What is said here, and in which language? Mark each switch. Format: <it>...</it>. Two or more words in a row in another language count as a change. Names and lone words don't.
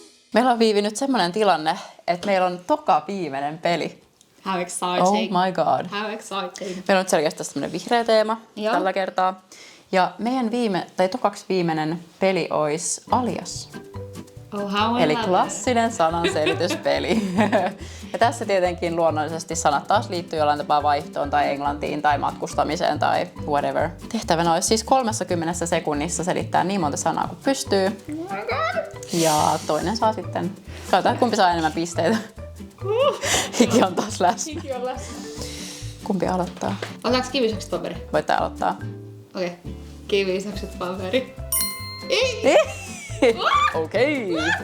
<fi>Meillä on viivinyt semmoinen tilanne, että meillä on toka viimeinen peli.</fi> <en>How exciting. Oh my god. How exciting.</en> <fi>Meillä on nyt selkeästi tämmöinen vihreä teema Joo. tällä kertaa. Ja meidän tokaksi viimeinen peli olisi Alias.</fi> <en>Oh, how</en> <fi>Eli klassinen sananselityspeli. Ja tässä tietenkin luonnollisesti sanat taas liittyy jollain tapaa vaihtoon tai englantiin tai matkustamiseen tai whatever. Tehtävänä olisi siis 30 sekunnissa selittää niin monta sanaa kuin pystyy.</fi> <en>Oh my god.</en> <fi>Ja toinen saa sitten, katsotaan kumpi saa enemmän pisteitä. Hiki on taas läsnä. Hiki on läsnä. Kumpi aloittaa? Otetaanko kivisakset paperi? Voitte aloittaa. Okei. Okay. Kivisakset paperi. Ei! Okei.</fi>